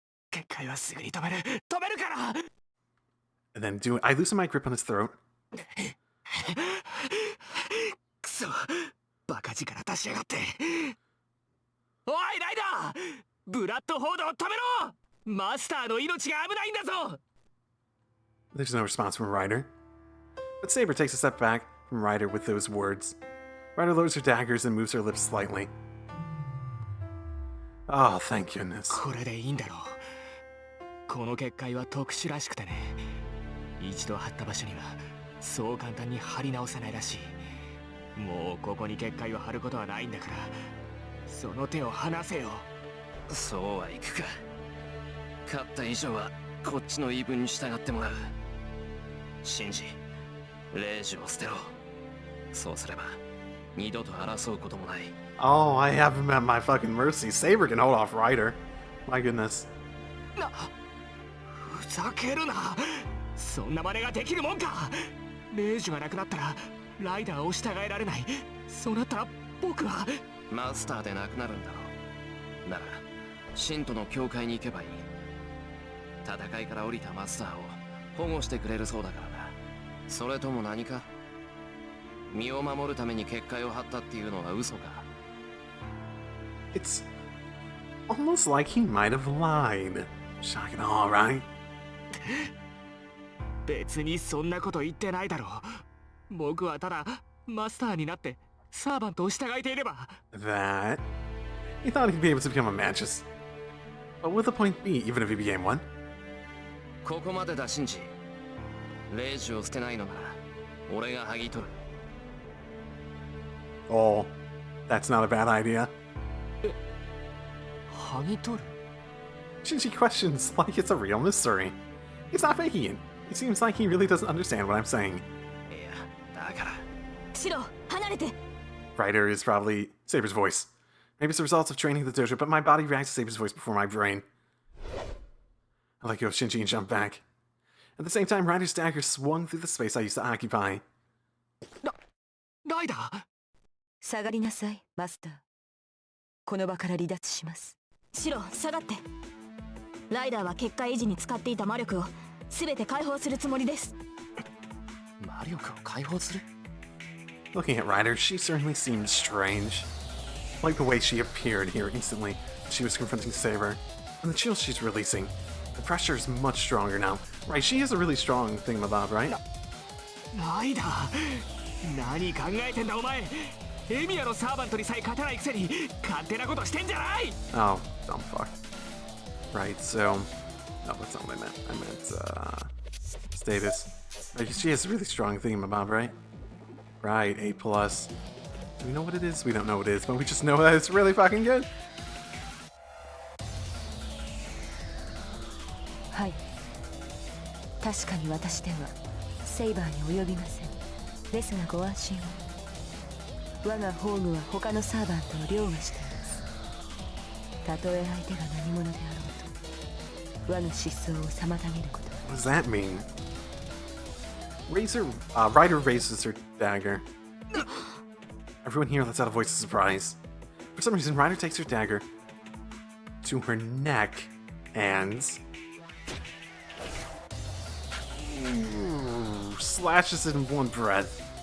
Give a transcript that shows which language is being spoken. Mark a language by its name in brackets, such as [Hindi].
[Japanese] 結界はすぐに止めるから。 [English] And then I loosen my grip on his throat. [Japanese] くそ、バカ力出しやがって。おい、ライダー、ブラッドホードを止めろ。マスターの命が危ないんだぞ。 [English] There's no response from Ryder. But Saber takes a step back from Ryder with those words. Ryder lowers her daggers and moves her lips slightly. Oh, thank goodness. [Japanese] これでいいんだろう。この結界は特殊らしくてね。一度貼った場所にはそう簡単に貼り直せないらしい。もうここに結界を貼ることはないんだから、その手を離せよ。そうはいくか。勝った以上はこっちの言い分に従ってもらう。シンジ、レイジを捨てろ。そうすれば二度と争うこともない。 [English] Oh, I have him at my fucking mercy. Saber can hold off Ryder. My goodness. [Japanese] ふざけるな。そんな真似ができるもんか。レイジがなくなったらライダーを従えられない。そうなったら僕はマスターでなくなるんだろう。なら信徒の教会に行けばいい。戦いから降りたマスターを保護してくれるそうだからな。それとも何か、身を守るために結界を張ったっていうのは嘘か。 [English] It's almost like he might have lied. Shocking, all right? [Japanese] 別にそんなこと言ってないだろう。僕はただマスターになってサーバントを従えていれば。 [English] That? He thought he'd be able to become a Mantis. What would the point be, even if he became one? [Japanese] ここまでだ、シンジ。レイジを捨てないのなら俺が剥ぎ取る。 [English] Oh, that's not a bad idea. [Japanese] 剥ぎ取る？ [English] Shinji questions like it's a real mystery. He's not faking it. It seems like he really doesn't understand what I'm saying. [Japanese] いや、だから。シロ、離れて。 [English] Ryder is probably Saber's voice. Maybe it's the result of training at the dojo, but my body reacts to Saber's voice before my brain. I let go of Shinji and jump back. At the same time, Ryder's dagger swung through the space I used to occupy. [Japanese] ライダー？下がりなさい、マスター。この場から離脱します。シロ、下がって。ライダーは結界維持に使っていた魔力を全て解放するつもりです。魔力を解放する？ [English] Looking at Ryder, she certainly seemed strange. Like the way she appeared here instantly when she was confronting Saber, and the chills she's releasing. The pressure is much stronger now. Right, she has a really strong thingamabob, right? [Japanese] ライダー、何考えてんだお前。エミヤのサーバントにさえ勝てないくせに勝手なことしてんじゃない。 [English] Oh, dumb fuck. Right, so... No, that's not what I meant. I meant, status. Like, she has a really strong thingamabob, right? Right, A+. Do we know what it is? We don't know what it is, but we just know that it's really fucking good. [Japanese] はい。確かに私ではセイバーに及びません。ですがご安心を。我がホームは他のサーバントを凌駕しています。たとえ相手が何者であろうと、我が失踪を妨げることは。 [English] What does that mean? Ryder raises her dagger. Everyone here lets out a voice of surprise. For some reason, Ryder takes her dagger to her neck and slashes it in one breath.